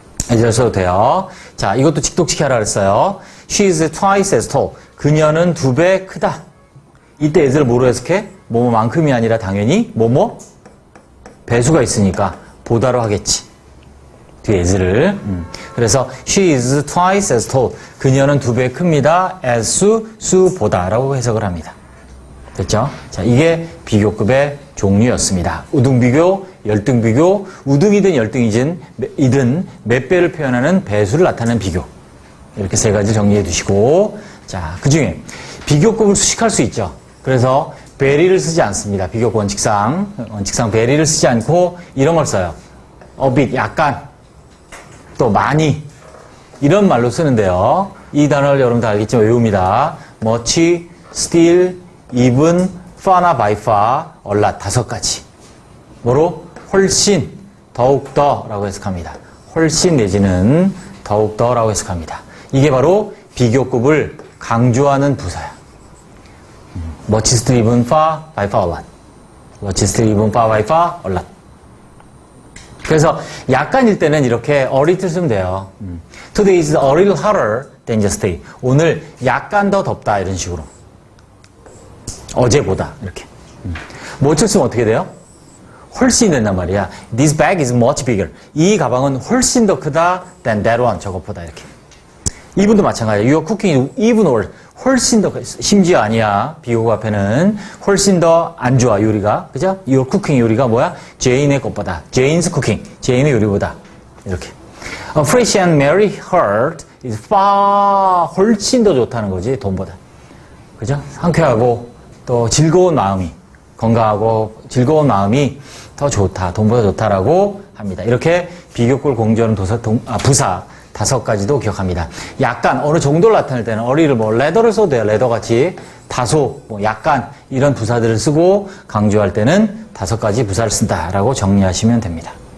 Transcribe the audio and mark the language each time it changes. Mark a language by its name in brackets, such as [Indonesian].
[Korean] as를 써도 돼요. 자, 이것도 직독직해 하라 그랬어요. [English] She is twice as tall. [Korean] 그녀는 두 배 크다. 이때 as를 뭐로 해석해? 뭐뭐만큼이 아니라 당연히 뭐뭐? 배수가 있으니까 보다로 하겠지. 뒤에 as를. 그래서 [English] she is twice as tall. [Korean] 그녀는 두 배 큽니다. as 수보다라고 해석을 합니다. 됐죠? 자, 이게 비교급의 종류였습니다. 우등 비교, 열등 비교, 우등이든 열등이든 몇 배를 표현하는 배수를 나타내는 비교. 이렇게 세 가지 정리해 두시고, 자, 그 중에 비교급을 수식할 수 있죠. 그래서 very를 쓰지 않습니다. 비교급 원칙상 very를 쓰지 않고 이런 걸 써요. a bit, 약간, 또 많이, 이런 말로 쓰는데요. 이 단어를 여러분도 알겠지만 외웁니다. [English] much, still, even, far나 by far, a lot, 5가지. [Korean] 뭐로? 훨씬, 더욱더 라고 해석합니다. 훨씬 내지는 더욱더 라고 해석합니다. 이게 바로 비교급을 강조하는 부사야. [English] much, still, even, far, by far, a lot. much, still, even, far, by far, a lot. [Korean] 그래서 약간일 때는 이렇게 a little 쓰면 돼요. [English] Today is a little hotter than yesterday. [Korean] 오늘 약간 더 덥다 이런 식으로. 어제보다 이렇게. much 쓰면 어떻게 돼요? 훨씬 된단 말이야. [English] This bag is much bigger. [Korean] 이 가방은 훨씬 더 크다 [English] than that one. [Korean] 저것보다 이렇게. 이분도 마찬가지야. [English] You are cooking even worse. [Korean] 훨씬 더, 심지어 아니야. 비교급 앞에는 훨씬 더 안 좋아, 요리가. 그죠? [English] Your cooking [Korean] 요리가 뭐야? 제인의 것보다. [English] Jane's cooking. [Korean] 제인의 요리보다. 이렇게. [English] A fresh and merry heart is far, [Korean] 훨씬 더 좋다는 거지, 돈보다. 그죠? 상쾌하고, 또 즐거운 마음이, 건강하고 즐거운 마음이 더 좋다, 돈보다 좋다라고 합니다. 이렇게 비교급을 공조하는 부사 5가지도 기억합니다. 약간 어느 정도를 나타낼 때는 어리를 뭐 레더를 써도 돼요. 레더 같이 다소 뭐 약간 이런 부사들을 쓰고 강조할 때는 5가지 부사를 쓴다라고 정리하시면 됩니다.